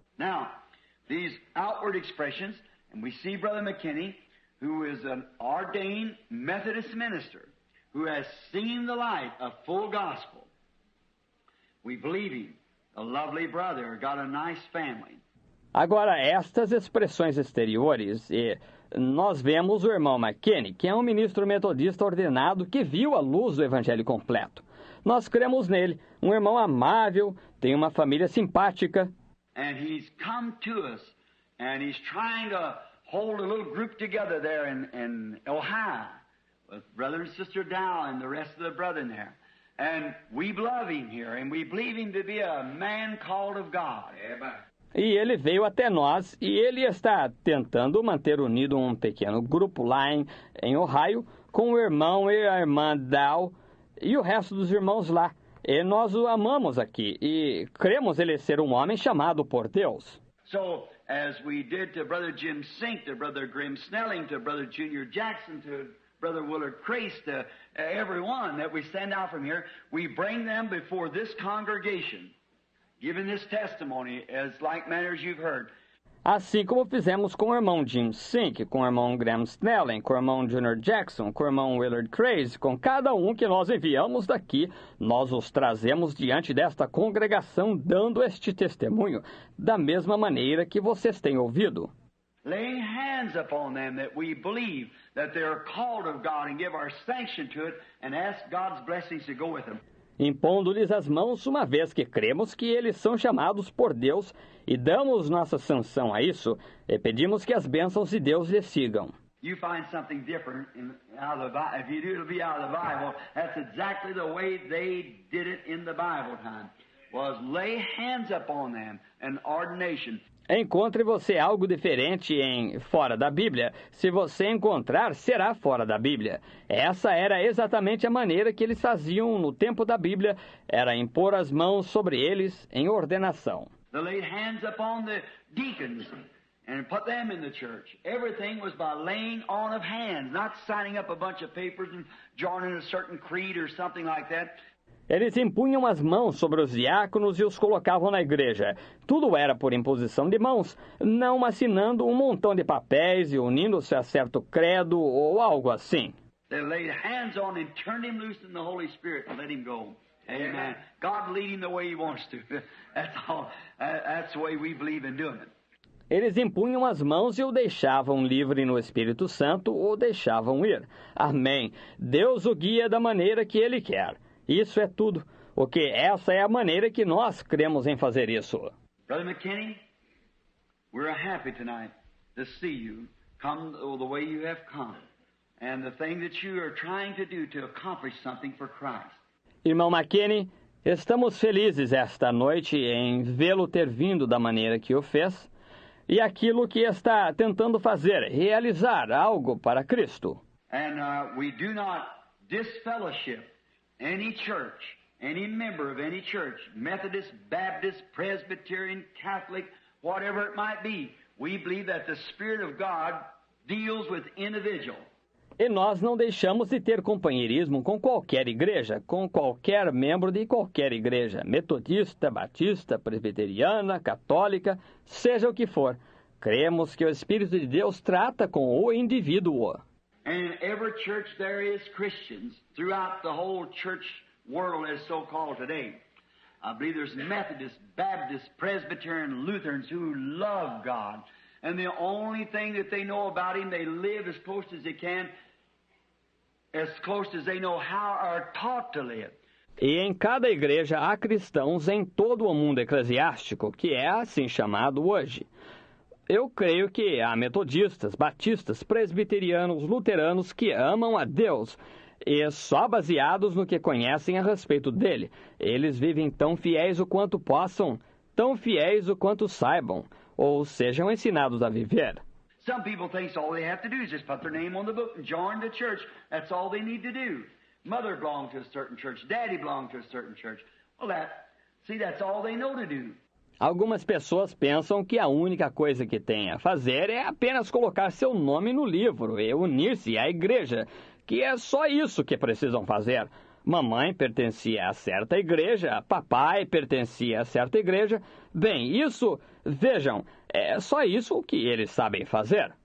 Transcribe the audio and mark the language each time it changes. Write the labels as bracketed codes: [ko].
[en] Now, these outward expressions, and we see Brother McKinney, who is an ordained Methodist minister, who has seen the light of full gospel. We believe him. A lovely brother, got a nice family. [pt] Agora, estas expressões exteriores, nós vemos o irmão McKinney, que é um ministro metodista ordenado que viu a luz do evangelho completo. Nós cremos nele, um irmão amável, tem uma família simpática. [en] And he's come to us, and he's trying to hold a little group together there in Ohio, with Brother and Sister Dow and the rest of the brethren there. And we love him here, and we believe him to be a man called of God. [pt] E ele veio até nós, e ele está tentando manter unido um pequeno grupo lá em Ohio, com o irmão e a irmã Dow, e o resto dos irmãos lá. E nós o amamos aqui, e cremos ele ser um homem chamado por Deus. [en] So, as we did to Brother Jim Sink, to Brother Grim Snelling, to Brother Junior Jackson, to Brother Willard Crace, to everyone that we send out from here, we bring them before this congregation, giving this testimony as like manner as you've heard. [pt] Assim como fizemos com o irmão Jim Sink, com o irmão Graham Snelling, com o irmão Junior Jackson, com o irmão Willard Craze, com cada um que nós enviamos daqui, nós os trazemos diante desta congregação dando este testemunho, da mesma maneira que vocês têm ouvido. [en] Laying hands upon them that we believe that they are called of God and give our sanction to it and ask God's blessings to go with them. [pt] Impondo-lhes as mãos, uma vez que cremos que eles são chamados por Deus e damos nossa sanção a isso, e pedimos que as bênçãos de Deus lhes sigam. [en] You find something different out of the Bible. If you do, it'll be out of the Bible. That's exactly the way they did it in the Bible time, was lay hands upon them, an ordination. [pt] Encontre você algo diferente fora da Bíblia. Se você encontrar, será fora da Bíblia. Essa era exatamente a maneira que eles faziam no tempo da Bíblia, era impor as mãos sobre eles em ordenação. [en] They laid hands upon the deacons and put them in the church. Everything was by laying on of hands, not signing up a bunch of papers and joining a certain creed or something like that. [pt] Eles impunham as mãos sobre os diáconos e os colocavam na igreja. Tudo era por imposição de mãos, não assinando um montão de papéis e unindo-se a certo credo ou algo assim. [en] They laid hands on him, turned him loose in the Holy Spirit and let him go. Amen. God lead him the way he wants to. That's all. That's the way we believe in doing it. [pt] Eles impunham as mãos e o deixavam livre no Espírito Santo ou deixavam ir. Amém. Deus o guia da maneira que Ele quer. Isso é tudo, porque essa é a maneira que nós cremos em fazer isso. [en] Brother McKinney, we're happy tonight to see you come the way you have come, and the thing that you are trying to do to accomplish something for Christ. [pt] Irmão McKinney, estamos felizes esta noite em vê-lo ter vindo da maneira que o fez, e aquilo que está tentando fazer, realizar algo para Cristo. [en] And we do not disfellowship any church, any member of any church, Methodist, Baptist, Presbyterian, Catholic, whatever it might be. We believe that the Spirit of God deals with individual. [pt] E nós não deixamos de ter companheirismo com qualquer igreja, com qualquer membro de qualquer igreja, metodista, batista, presbiteriana, católica, seja o que for. Cremos que o Espírito de Deus trata com o indivíduo. [en] And every church there is Christians throughout the whole church world as so-called today. I believe there's Methodists, Baptists, Presbyterian, Lutherans who love God. And the only thing that they know about Him, they live as close as they can, as close as they know how or are taught to live. [pt] E em cada igreja há cristãos em todo o mundo eclesiástico, que é assim chamado hoje. Eu creio que há metodistas, batistas, presbiterianos, luteranos que amam a Deus e só baseados no que conhecem a respeito dele. Eles vivem tão fiéis o quanto possam, tão fiéis o quanto saibam, ou sejam ensinados a viver. [en] Some people think all they have to do is just put their name on the book and join the church. That's all they need to do. Mother belonged to a certain church. Daddy belonged to a certain church. Well, that's all they know to do. [pt] Algumas pessoas pensam que a única coisa que tem a fazer é apenas colocar seu nome no livro e unir-se à igreja, que é só isso que precisam fazer. Mamãe pertencia a certa igreja, papai pertencia a certa igreja. Bem, isso, vejam, é só isso que eles sabem fazer.